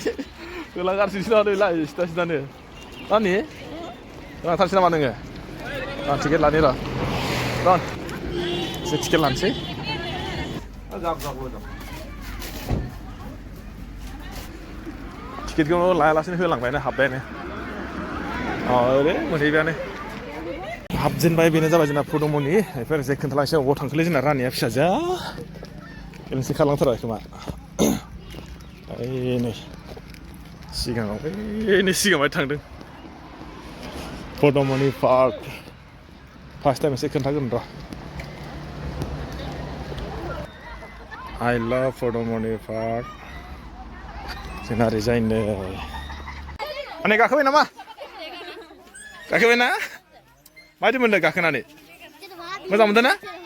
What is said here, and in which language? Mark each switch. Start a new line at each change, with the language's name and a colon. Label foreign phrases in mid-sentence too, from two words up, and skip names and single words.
Bodo: होलांगासिनो नै सिदा सिदानो आनि थांसै नामा नोङो टिकेट लानि र' रन एसे टिकेट लानोसै टिकेटखौ लायालासेनो होलांबायनो हाबबायानो ओरै मोनहैबायानो हाबजेनबाय बेनो जाबाय जोंना फुदुमनि बेफोर एसे खोन्थालांसै अबाव थांखोलै जोंना रानिया फिसाजोआ गेलेनोसै खारलांथारबाय खोमा नै सिगाङाव नै सिगाङाव थांदों फुदुमनि पार्क
English: first time
Bodo: एसे खोन्थागोन र'
English: I love
Bodo: फुदुमनि पार्क जोंना ओरैजाय नै आनै गाखोबाय नामा गाखोबाय ना माबायदि मोनदों गाखोनानै मोजां मोनदों ना